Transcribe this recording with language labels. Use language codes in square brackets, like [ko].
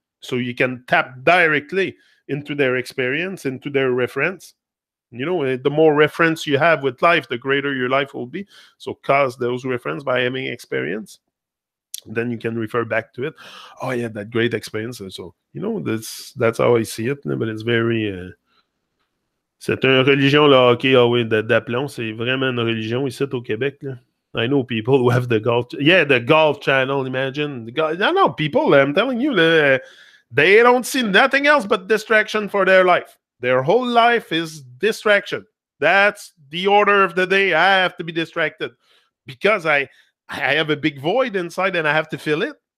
[en] So you can tap directly into their experience, into their reference. You know, the more reference you have with life, the greater your life will be. So cause those reference by having experience. Then you can refer back to it. Oh, yeah, that great experience. So, you know, that's how I see it. But it's very... [fr] c'est une religion, le hockey, ah oui, d'aplomb. C'est vraiment une religion ici au Québec. Là. [en] I know people who have the golf... Yeah, the golf channel, imagine. No, people, I'm telling you, they don't see nothing else but distraction for their life. Their whole life is distraction. That's the order of the day. I have to be distracted because I have a big void inside and I have to fill it.